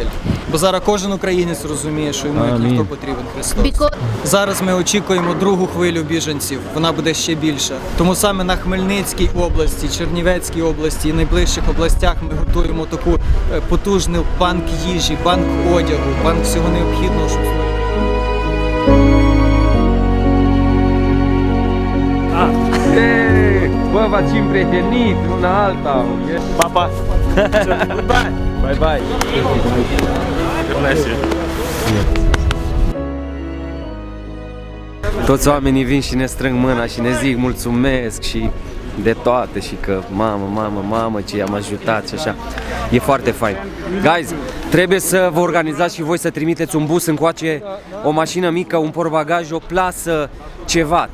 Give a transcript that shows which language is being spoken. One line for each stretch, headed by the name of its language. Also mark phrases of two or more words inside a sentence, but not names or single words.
Ukrainian: Бо зараз кожен українець розуміє, що йому як ніхто потрібен Христос. Зараз ми очікуємо другу хвилю біженців, вона буде ще більша. Тому саме на Хмельницькій області, Чернівецькій області і найближчих областях ми готуємо таку потужну банк їжі, банк одягу, банк всього необхідного, щоб
Romanian: Bă, v-ați împrietenit una alta. Pa, pa. Goodbye.
English: Bye, bye.
Romanian: Toți oamenii vin și ne strâng mâna și ne zic mulțumesc și de toate și că mamă ce i-am ajutat și așa. E foarte fain. Guys, trebuie să vă organizați și voi să trimiteți un bus încoace, o mașină mică, un portbagaj, o plasă, ceva.